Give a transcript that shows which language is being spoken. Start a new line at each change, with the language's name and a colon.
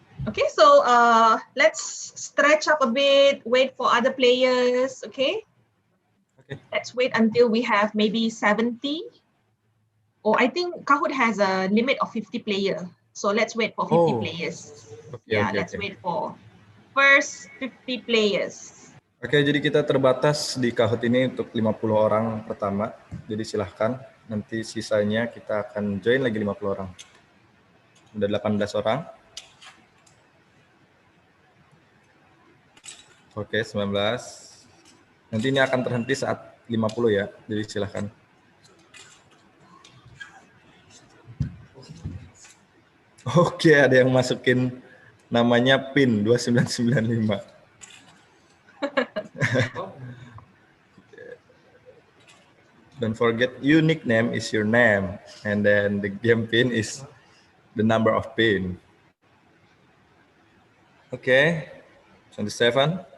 English: Okay, so let's stretch up a bit, wait for other players, okay? Okay. Let's wait until we have maybe 70. Or I think Kahoot has a limit of 50 players. So let's wait for 50 players. Okay, yeah, let's wait for first 50 players.
Indonesian: Oke, jadi kita terbatas di Kahoot ini untuk 50 orang pertama. Jadi silahkan, nanti sisanya kita akan join lagi 50 orang. Udah 18 orang. Oke, 19. Nanti ini akan terhenti saat 50 ya, jadi silahkan. Oke, ada yang masukin namanya PIN 2995.
English: Don't forget, unique name is your name, and then the game PIN is the number of PIN. Okay, 27.